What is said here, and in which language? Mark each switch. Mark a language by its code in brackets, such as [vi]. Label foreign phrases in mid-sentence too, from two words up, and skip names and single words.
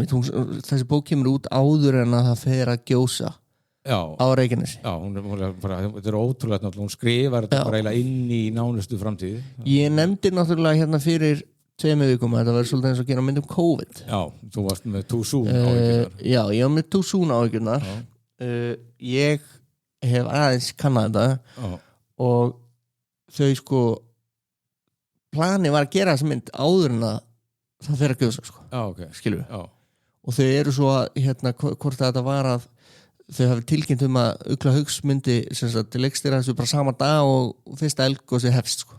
[is] þessi bók kemur út áður en að það fer að gjósa á Reykjanesi þetta er ótrúlega hún skrifar þetta bara eiginlega inn í nánustu framtíð ég nefndi náttúrulega hérna fyrir 2 vikum að þetta verður svolítið eins og gera mynd COVID þú varst með [en] too soon [is] áhyggjurnar ég var með [en] too soon [is] áhyggjurnar ég hef aðeins kannað þetta og þau sko plani var að gera þessa mynd áður en að það fer að gjósa sko. Skilur við og þau eru svo að hérna, hvort þetta var að þau hafi tilkynnt að Ugla Hauks myndi til leikstýra þessu bara sama dag og fyrsta eldgosi hefst sko.